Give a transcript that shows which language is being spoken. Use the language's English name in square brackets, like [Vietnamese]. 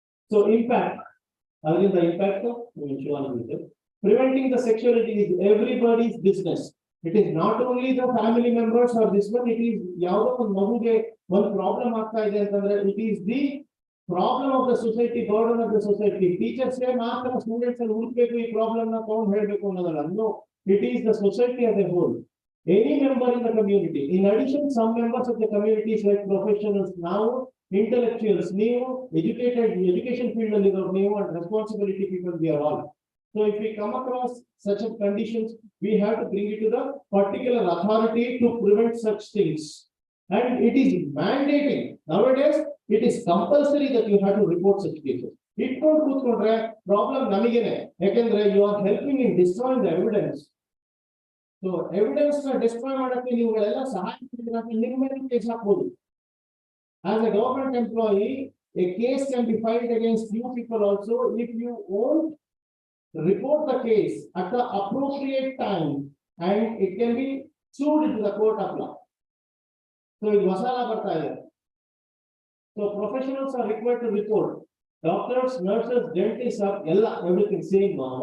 [English] So impact. Again, the impact of preventing the sexuality is everybody's business. It is not only the family members or this one. It is [Kannada] ಯಾವುದೋ ಒಂದು ಮಗುಗೆ ಒಂದು problem ಆಗ್ತಾ ಇದೆ ಅಂತಂದ್ರೆ [English] it is the problem of the society, burden of the society. Teachers say [Kannada] ಮಾತ್ರ students ಅಲ್ಲಿ ಹುಡುಕ್ಬೇಕು ಈ ಪ್ರಾಬ್ಲಮ್ ನ ತಗೊಂಡು ಹೇಳ್ಬೇಕು ಅನ್ನೋದಲ್ಲ. [English] No. It is the society as a whole. Any member in the community. In addition, some members of the communities like professionals now, intellectuals, new, education field new and responsibility people we are all. So if we come across such a conditions, we have to bring it to the particular authority to prevent such things. And it is mandating. Nowadays, it is compulsory that you have to report such cases. [Kannada] ಇಟ್ಕೊಂಡು ಕೂತ್ಕೊಂಡ್ರೆ problem ನಮಗೇನೆ. ಯಾಕಂದ್ರೆ [English] You are helping in destroying the evidence. [Kannada] So evidence ನ destroy ಮಾಡಕ್ಕೆ ನೀವುಗಳೆಲ್ಲ ಸಹಾಯ ಮಾಡಿದ್ರೆ ನಿಮ್ಮ ಮೇಲೆ case ಹಾಕ್ಬೋದು. [English] As a government employee, a case can be filed against you people also if you won't report the case at the appropriate time and it can be sued in the court of law. [Kannada] So ಇದು ಹೊಸ ಲಾ ಬರ್ತಾ ಇದೆ. [English] So professionals are required to report. Doctors, nurses, dentists are everything same.